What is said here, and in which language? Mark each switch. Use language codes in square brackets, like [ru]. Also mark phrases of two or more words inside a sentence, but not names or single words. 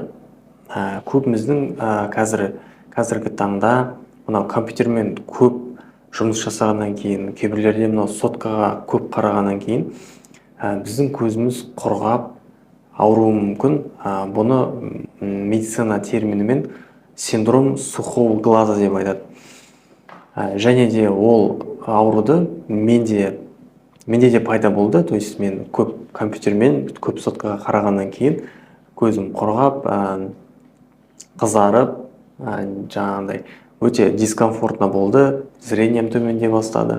[kk] Көбіміздің қазіргі таңда мына компьютермен көп жұмыс жасағаннан кейін, кейбіреулерде мына соткаға көп қарағаннан кейін біздің көзіміз құрғап ауруы мүмкін. Бұны медицина терминімен [ru] синдром сухого глаза [kk] деп айтады. Және де ол ауруды менде де пайда болды. [ru] То есть [kk] мен көп компьютермен, көп соткаға қарағаннан кейін көзім құрғап, қызарып, жаңағындай өте дискомфортно болды, зрением төмендей бастады.